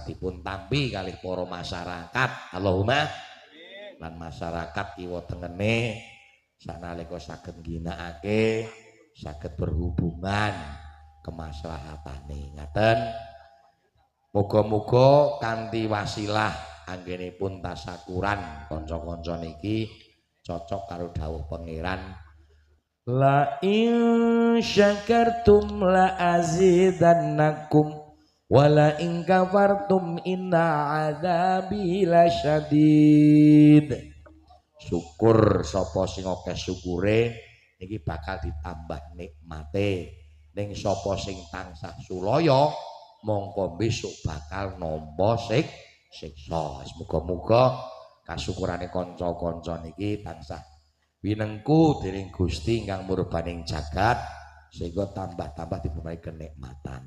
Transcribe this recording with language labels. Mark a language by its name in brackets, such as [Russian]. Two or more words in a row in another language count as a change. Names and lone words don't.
[Javanese] dipun tampi kalih para masyarakat Allahumma lan masyarakat kiwa tengene sanalika saged ngginakake saged berhubungan kemaslahatane ngaten muga-muga kanthi wasilah anggenipun tasakuran kanca-kanca niki cocok karo dawuh pangeran [Arabic] لئن شكرتم لأزيدنكم ولئن كفرتم إن عذابي لشديد [Javanese] syukur sapa sing akeh syukure iki bakal ditambah nikmate ning sapa sing tansah sulaya mongko besok bakal nampa siksa muga-muga kasyukurane kanca-kanca niki tansah winengku dening Gusti ingkang murbaning jagat sehingga tambah-tambah dipunahi kenikmatan.